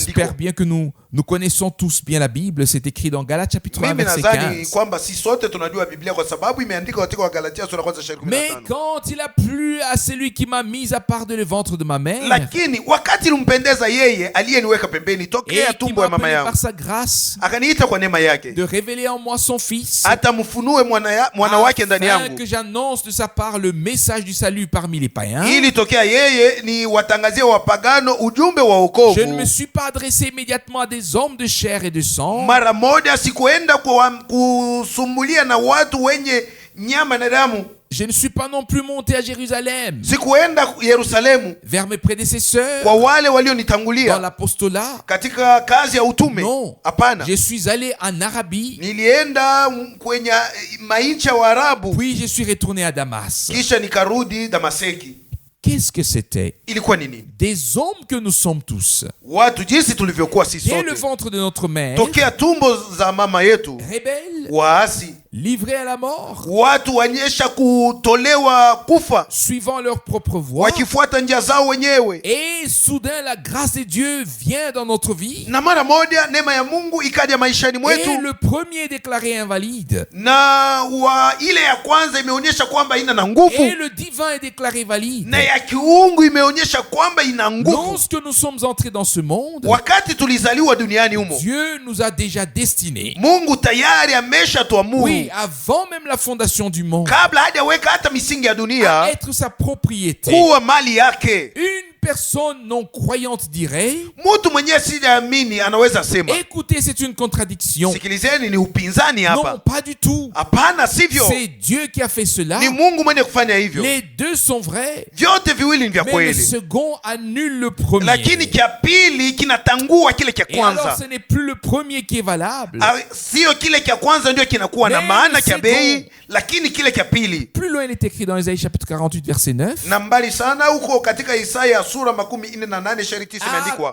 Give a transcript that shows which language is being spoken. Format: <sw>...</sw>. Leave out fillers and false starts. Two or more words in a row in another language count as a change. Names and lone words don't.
<fr>J'espère bien que nous connaissons tous bien la Bible. C'est écrit dans Galates chapitre 1 verset 15. Mais quand il a plu à celui qui m'a mis à part de le ventre de ma mère,</fr> <sw>lakini wakati ilimpendeza yeye aliyeniweka pembeni tokea tumbo ya mama yangu,</sw> <fr>par sa grâce,</fr> <sw>akaniita kwa neema yake,</sw> <fr>de révéler en moi son fils,</fr> <sw>atamfunue mwana wake ndani yangu,</sw> <fr>que j'annonce de sa part le message du salut parmi les païens,</fr> <sw>ili tokea yeye ni watangazie wapagano ujumbe wa wokovu.</sw> <fr>Je ne me suis pas adressé immédiatement à des hommes de chair et de sang,</fr> <sw>mara moja sikuenda kusumbulia na watu wenye nyama na damu.</sw> <fr>Je ne suis pas non plus monté à Jérusalem,</fr> <sw>sikuenda Yerusalemu,</sw> <fr>vers mes prédécesseurs,</fr> <sw>kwa wale walionitangulia</sw> <fr>dans l'apostolat,</fr> <sw>katika kazi ya utume.</sw> <fr>Non,</fr> <sw>hapana.</sw> <fr>Je suis allé en Arabie,</fr> <sw>nilienda kwenye mainchi wa Arabu,</sw> <fr>puis je suis retourné à Damas,</fr> <sw>kisha nikarudi Damaseki.</sw> <fr>Qu'est-ce que c'était?</fr> <sw>Ilikuwa nini?</sw> <fr>Des hommes que nous sommes tous,</fr> <sw>watu jinsi tulivyokuwa sisi sote,</sw> <fr>dès le ventre de notre mère,</fr> <sw>tokea tumbo za mama yetu,</sw> <fr>rebelles,</fr> <sw>waasi,</sw> <fr>livrés à la mort,</fr> <sw>watu wanyesha kutolewa kufa,</sw> <fr>suivant leur propre voie,</fr> <sw>wakifuata njia zao wenyewe.</sw> <fr>Et soudain la grâce de Dieu vient dans notre vie,</fr> <sw>na mara moja neema ya Mungu ikaja maishani mwetu,</sw> <fr>et le premier déclaré invalide,</fr> <sw>na ile ya kwanza imeonyesha kwamba ina na nguvu,</sw> <fr>et le divin est déclaré valide,</fr> <sw>na ya kiungu imeonyesha kwamba ina nguvu.</sw> <fr>Lorsque nous sommes entrés dans ce monde,</fr> <sw>wakati tulizaliwa duniani humo,</sw> <fr>Dieu nous a déjà destinés,</fr> <sw>Mungu tayari ameshatuamuru,</sw> <fr>oui, avant même la fondation du monde,</fr> <sw>kabla hajaweka hata misingi ya dunia,</sw> <fr>à être sa propriété.</fr> <sw>kuwa mali yake.</sw> <fr>Une personne non croyante dirait,</fr> <sw>mtu mwenyewe sijaamini anaweza sema,</sw> <fr>écoutez, c'est une contradiction.</fr> <sw>Sikilizeni, ni upinzani hapa.</sw> <fr>Non, pas du tout.</fr> <sw>Hapana, sivyo.</sw> <fr>C'est Dieu qui a fait cela.</fr> <sw>Ni Mungu mwenye kufanya hivyo.</sw> <fr>Les deux sont vrais,</fr> <sw>vyote viwili ni vya</sw> <fr>mais</fr> <sw>kweli,</sw> <fr>le second annule le premier.</fr> <sw>lakini kia pili kinatangua kile kia</sw> <fr>Et alors</fr> <sw>kwanza.</sw> <fr>ce n'est plus le premier qui est valable.</fr> <sw>Sio kile kia kwanza ndio kinakuwa na maana kia bei, lakini kile kia pili.</sw> <fr>Plus loin il est écrit dans Isaïe chapitre 48 verset 9.</fr> <sw>Na mbali sana huko katika Isaya sura 48 shairi 9 imeandikwa,</sw>